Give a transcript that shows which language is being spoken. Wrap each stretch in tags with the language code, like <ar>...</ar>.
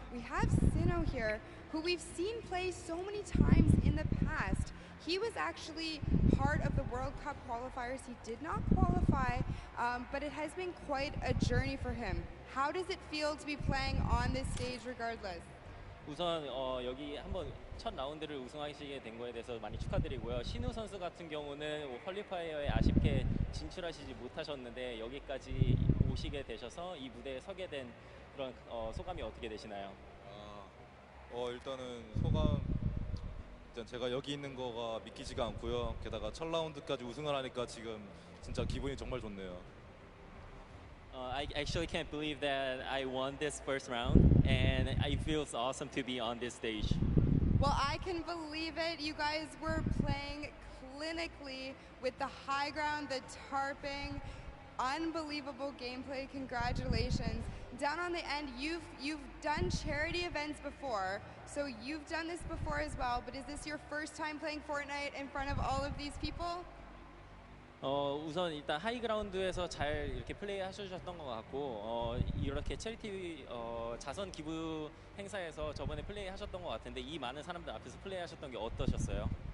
<en>We have Sino here, who we've seen play so many times in the past. He was actually part of the World Cup qualifiers. He did not qualify, but it has been quite a journey for him. How does it feel to be playing on this stage regardless?</en> <ko>우선 여기 한번 첫 라운드를 우승하시게 된 거에 대해서 많이 축하드리고요. 신우 선수 같은 경우는 퀄리파이어에 아쉽게 진출하시지 못하셨는데 여기까지 오시게 되셔서 이 무대에 서게 된 그런 소감이 어떻게 되시나요? 일단은 소감 일단 제가 여기 있는 거가 믿기지가 않고요. 게다가 첫 라운드까지 우승을 하니까 지금 진짜 기분이 정말 좋네요.</ko> <en>I actually can't believe that I won this first round, and it feels awesome to be on this stage. Well, I can believe it. You guys were playing clinically with the high ground, the tarping, unbelievable gameplay. Congratulations. Down on the end, you've done charity events before, so you've done this before as well, but is this your first time playing Fortnite in front of all of these people?</en> <ko>우선 일단 하이그라운드에서 잘 이렇게 플레이 하셨던 것 같고 이렇게 체리티 자선 기부 행사에서 저번에 플레이 하셨던 것 같은데 이 많은 사람들 앞에서 플레이 하셨던 게 어떠셨어요?</ko>